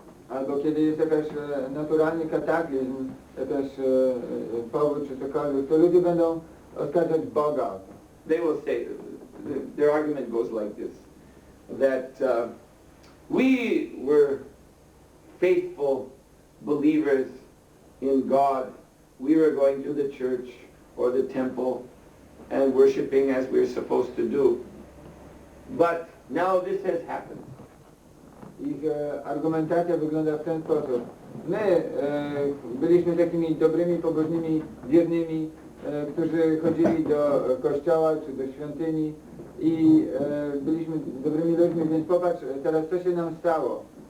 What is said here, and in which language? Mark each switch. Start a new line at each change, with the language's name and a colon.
Polish: Albo kiedy jest jakaś naturalny kataklizm, jakaś powód czy cokolwiek, to ludzie będą oskarżać Boga.
English: They will say, their argument goes like this, that we were faithful believers in God. We were going to the church or the temple and worshiping as we're supposed to do. But now this has happened.
Polish: Ich argumentacja wygląda w ten sposób. My byliśmy takimi dobrymi, pobożnymi, wiernymi, którzy chodzili do kościoła czy do świątyni i byliśmy dobrymi ludźmi, więc popatrz, teraz co się nam stało.